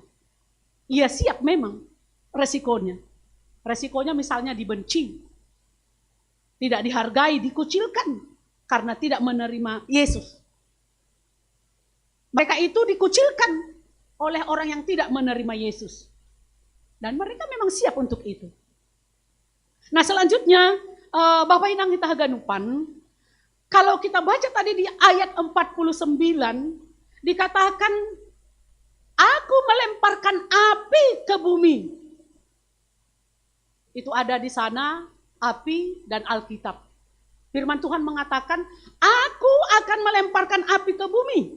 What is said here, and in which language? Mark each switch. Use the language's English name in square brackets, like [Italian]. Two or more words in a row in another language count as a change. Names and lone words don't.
[Indonesian] Ia siap memang resikonya. Resikonya misalnya dibenci, tidak dihargai, dikucilkan karena tidak menerima Yesus. Mereka itu dikucilkan oleh orang yang tidak menerima Yesus. Dan mereka memang siap untuk itu. Nah selanjutnya, Bapak Inang kita haganupan, kalau kita baca tadi di ayat 49, dikatakan, aku melemparkan api ke bumi. Itu ada di sana, api dan Alkitab. Firman Tuhan mengatakan, aku akan melemparkan api ke bumi.